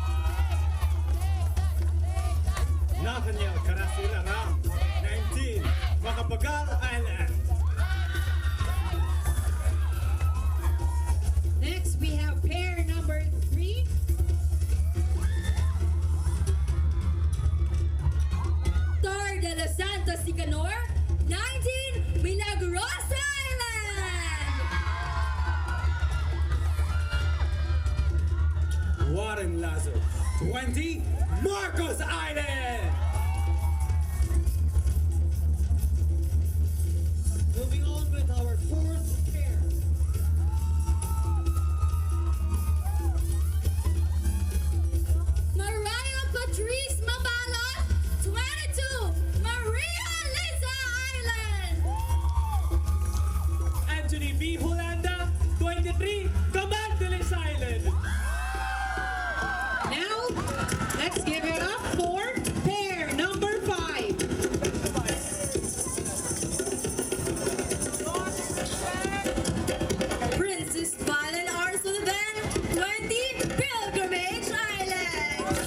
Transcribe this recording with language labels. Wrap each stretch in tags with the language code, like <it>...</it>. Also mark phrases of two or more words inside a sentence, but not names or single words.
<en>Nathaniel Carasila Ram, 19, Macapagal Island. Next, we have pair number 3. Tor de los Santos Sicanor, 19, Milagrosa Island. Warren Lazo, 20, Marcos Island. Moving on with our 4th pair. Mariah Patrice Mabalot, 22, Maria Liza Island. Anthony B. Holanda, 23, Camanteles Island. Now, let's give it up for pair number 5. Princess Valen R. Sullivan, 20, Pilgrimage Island.</en>